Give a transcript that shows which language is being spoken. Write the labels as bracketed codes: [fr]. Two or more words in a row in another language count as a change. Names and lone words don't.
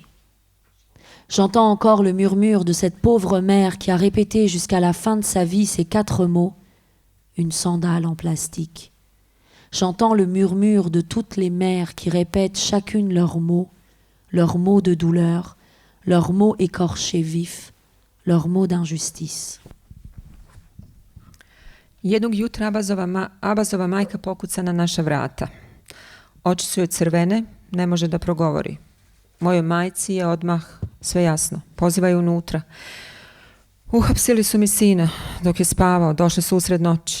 [fr] J'entends encore le murmure de cette pauvre mère qui a répété jusqu'à la fin de sa vie ces 4 mots, une sandale en plastique. J'entends le murmure de toutes les mères qui répètent chacune leurs mots de douleur, leurs mots écorchés vifs, leurs mots d'injustice. [bs] Jednog jutra Abbasova majka pokuca na naša vrata. Oči su joj crvene, ne može da progovori. Mojoj majci je odmah sve jasno. Poziva je unutra. Uhapsili su mi sina dok je spavao, došli su usred noći.